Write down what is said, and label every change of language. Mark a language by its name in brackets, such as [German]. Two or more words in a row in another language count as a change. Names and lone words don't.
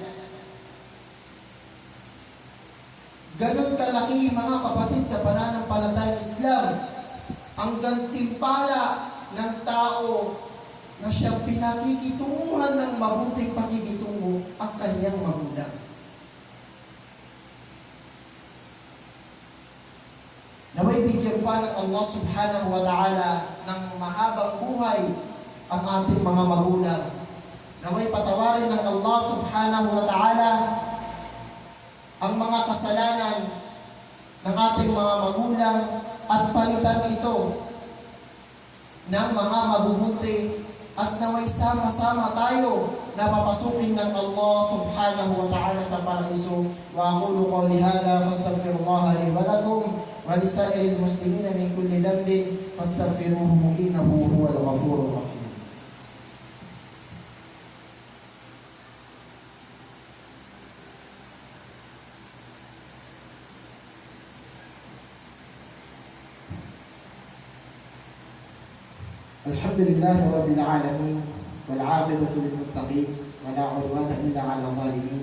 [Filipino] Ganon kalaki mga kapatid sa pananampalatayang Islam ang gantimpala ng tao na siyang pinakikitunguhan ng mabuting pakikitungo ang kanyang magulang. Naway bigyan pa ng Allah [Arabic] سبحانه وتعالى [Filipino] ng mahabang buhay ang ating mga magulang. Naway patawarin ng Allah [Arabic] سبحانه وتعالى [Filipino] ang mga kasalanan ng ating mga magulang at palitan ito ng mga mabubuti at naway sama-sama tayo na papasukin ng Allah [Arabic] سبحانه وتعالى [Filipino] sa paraiso. [Arabic] وأقول قولي هذا فأستغفر الله لي ولكم ولسائر المسلمين من كل ذنب فاستغفروه إنه هو الغفور الرحيم. الحمد لله رب العالمين والعاقبة للمتقين ولا عدوان إلا على الظالمين.